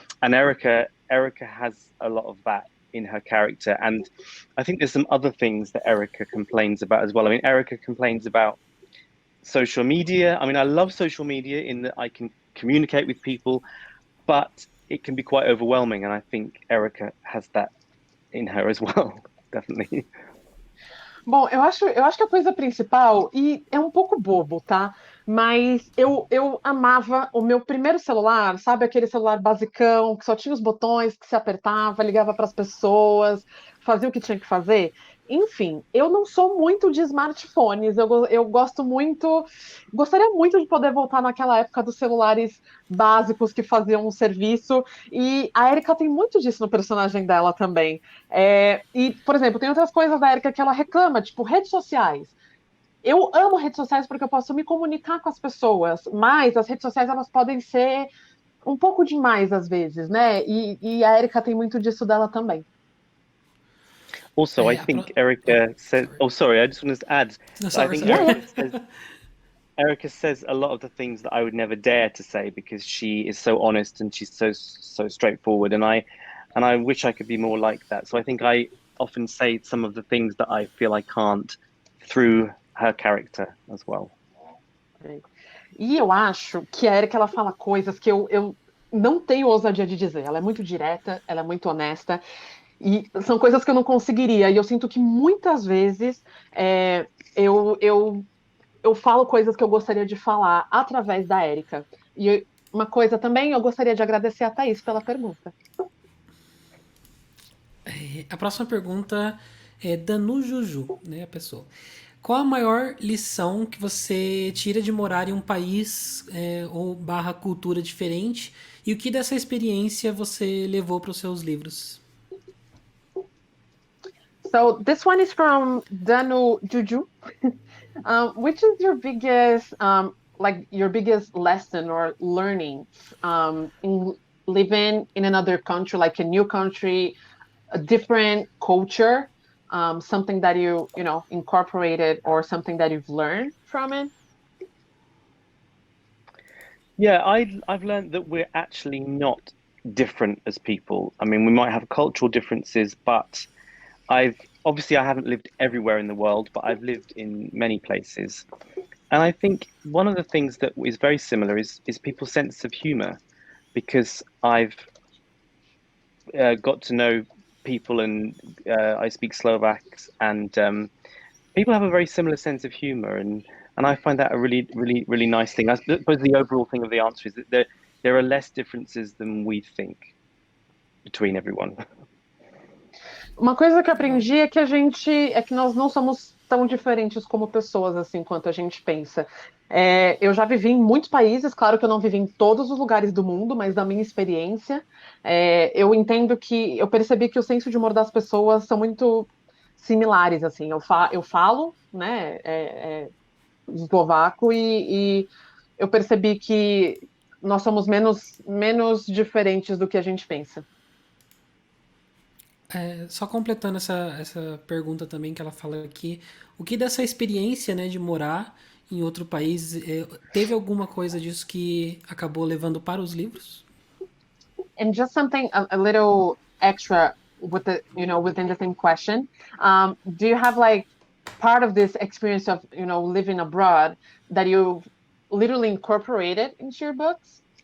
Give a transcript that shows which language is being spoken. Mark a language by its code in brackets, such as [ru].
[en] And Erica has a lot of that in her character, and I think there's some other things that Erica complains about as well. I mean, Erica complains about social media. I mean, I love social media in that I can communicate with people, but it can be quite overwhelming, and I think Erica has that in her as well, definitely. [pt] Bom, eu acho que a coisa principal, e é um pouco bobo, tá? Mas eu amava o meu primeiro celular, sabe? Aquele celular basicão, que só tinha os botões, que se apertava, ligava para as pessoas, fazia o que tinha que fazer. Enfim, eu não sou muito de smartphones, eu gosto muito, gostaria muito de poder voltar naquela época dos celulares básicos que faziam um serviço, e a Erika tem muito disso no personagem dela também. E, por exemplo, tem outras coisas da Erika que ela reclama, tipo redes sociais. Eu amo redes sociais porque eu posso me comunicar com as pessoas, mas as redes sociais elas podem ser um pouco demais às vezes, né? E a Erika tem muito disso dela também. [en] Also, I [pt] É, a [en] think pro... oh, Erica says, sorry. oh, sorry, I just wanted to add No, that I sorry, think sorry. Yeah, yeah. Erica says a lot of the things that I would never dare to say because she is so honest and she's so straightforward, and I wish I could be more like that. So I think I often say some of the things that I feel I can't through her character as well. [pt] E eu acho que a Erika ela fala coisas que eu não tenho ousadia de dizer. Ela é muito direta, ela é muito honesta, e são coisas que eu não conseguiria. E eu sinto que muitas vezes é, eu, eu, eu falo coisas que eu gostaria de falar através da Erika. E uma coisa também, eu gostaria de agradecer a Thaís pela pergunta. A próxima pergunta é Danu Juju, né, a pessoa. Qual a maior lição que você tira de morar em um país ou barra cultura diferente? E o que dessa experiência você levou para os seus livros? [en] So this one is from Danu Juju. Which is your biggest, like your biggest lesson or learning in living in another country, like a new country, a different culture, something that you incorporated or something that you've learned from it? Yeah, I've learned that we're actually not different as people. I mean, we might have cultural differences, but I've obviously I haven't lived everywhere in the world, but I've lived in many places. And I think one of the things that is very similar is people's sense of humor, because I've got to know people, and I speak Slovaks, and people have a very similar sense of humor, and I find that a really, really, really nice thing. I suppose the overall thing of the answer is that there are less differences than we think between everyone. [pt] Uma coisa que eu Legal. aprendi é que nós não somos tão diferentes como pessoas assim quanto a gente pensa. Eu já vivi em muitos países, claro que eu não vivi em todos os lugares do mundo, mas da minha experiência, eu entendo que eu percebi que o senso de humor das pessoas são muito similares assim. Eu falo, né, eslovaco e eu percebi que nós somos menos diferentes do que a gente pensa. Só completando essa pergunta também que ela fala aqui, o que dessa experiência, né, de morar em outro país, teve alguma coisa disso que acabou levando para os livros? [en] And just something a little extra with within the same question. Do you have like part of this experience of living abroad that you literally incorporated into your books?